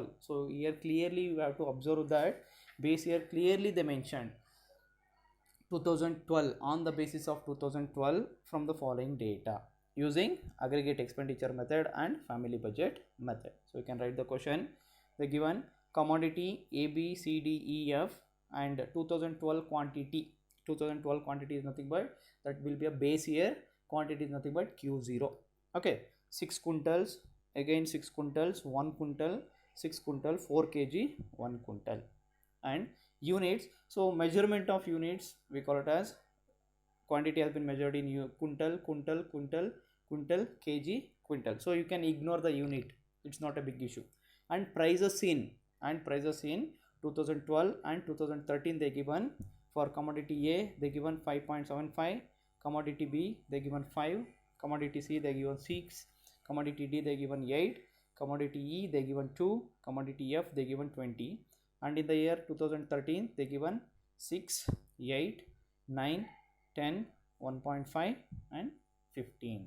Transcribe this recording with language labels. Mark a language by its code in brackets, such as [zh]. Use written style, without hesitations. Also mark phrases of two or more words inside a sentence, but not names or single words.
[en] So here clearly you have to observe that base year clearly they mentioned 2012 on the basis of 2012 from the following data using aggregate expenditure method and family budget method. So you can write the question: the given commodity A, B, C, D, E, F and 2012 quantity. 2012 quantity is nothing but that will be a base year, quantity is nothing but Q0. Okay, 6 quintals, again 6 quintals, 1 quintal, 6 quintal, 4 kg, 1 quintal. And units, so measurement of units we call it as quantity has been measured in quintal, quintal, quintal, quintal, kg, quintal. So you can ignore the unit, it's not a big issue. And prices in 2012 and 2013 they given for commodity A they given 5.75, commodity B they given 5, commodity C they given 6, commodity D they given 8, commodity E they given 2, commodity F they given 20, and in the year 2013 they given 6, 8, 9, 10, 1.5 and 15.